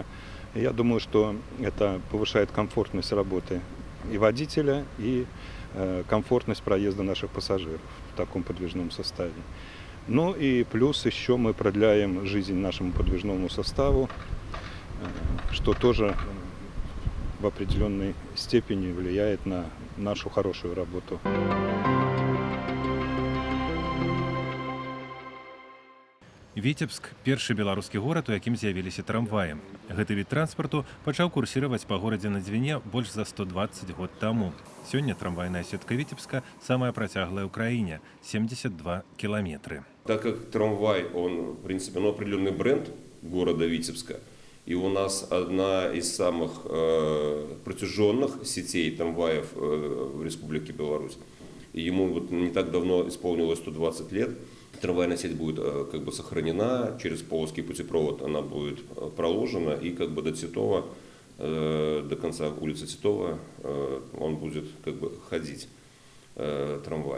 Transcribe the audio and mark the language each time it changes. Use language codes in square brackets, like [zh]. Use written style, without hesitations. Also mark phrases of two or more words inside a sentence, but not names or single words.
[ru] Я думаю, что это повышает комфортность работы и водителя, и комфортность проезда наших пассажиров в таком подвижном составе. Ну и плюс еще мы продляем жизнь нашему подвижному составу, что тоже в определенной степени влияет на нашу хорошую работу. [be] Віцебск – першы беларускі горад, у якім з'явіліся трамваі. Гэты від транспарту пачаў курсіраваць па горадзе на Двіне больш за 120 год таму. Сёння трамвайная сетка Віцебска самая працяглая ў краіне – 72 километры. [ru] Так как трамвай, он, в принципе, определенный бренд города Витебска, и у нас одна из самых протяженных сетей трамваев в Республике Беларусь, и ему вот не так давно исполнилось 120 лет, трамвайная сеть будет как бы сохранена, через Полоцкий путепровод она будет проложена, и как бы до Титова, до конца улицы Титова он будет как бы ходить, трамвай.